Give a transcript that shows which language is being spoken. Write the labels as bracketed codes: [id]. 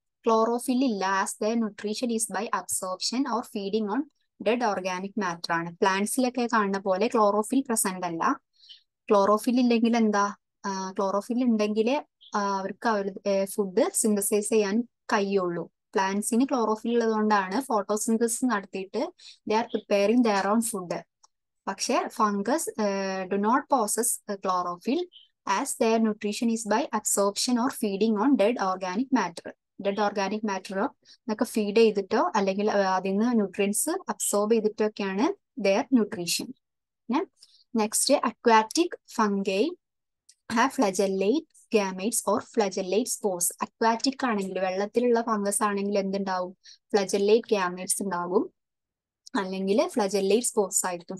[en] Chlorophyll ഇല്ല as their nutrition is by absorption or feeding on dead organic matter ആണ്. [ml] പ്ലാന്റ്സിലൊക്കെ കാണുന്ന പോലെ chlorophyll present അല്ല. ക്ലോറോഫിൽ ഇല്ലെങ്കിൽ എന്താ? ക്ലോറോഫിൽ ഉണ്ടെങ്കിൽ അവർക്ക് ഫുഡ് സിന്തസൈസ് ചെയ്യാൻ കഴിയുള്ളൂ. പ്ലാന്റ്സിന് ക്ലോറോഫിൽ ഉള്ളതുകൊണ്ടാണ് ഫോട്ടോസിന്തസിസ് നടത്തിയിട്ട് [en] They are preparing their own food. പക്ഷെ fungus do not possess chlorophyll as their nutrition is by absorption or feeding on dead organic matter. [ml] Dead organic matter എന്നൊക്കെ feed ചെയ്തിട്ടോ അല്ലെങ്കിൽ അതിൽ നിന്ന് ന്യൂട്രിയൻസ് അബ്സോർബ് ചെയ്തിട്ടോ ഒക്കെയാണ് [en] their nutrition. Next, aquatic fungi have flagellate gametes or flagellate spores. [ml] Aquatic ആണെങ്കിൽ വെള്ളത്തിലുള്ള fungus ആണെങ്കിൽ എന്തുണ്ടാവും? ഫ്ലജെല്ലേറ്റ് ഗാമേറ്റ്സ് ഉണ്ടാകും, അല്ലെങ്കിൽ ഫ്ലജെല്ലേറ്റ് സ്പോർസ് ആയിരിക്കും.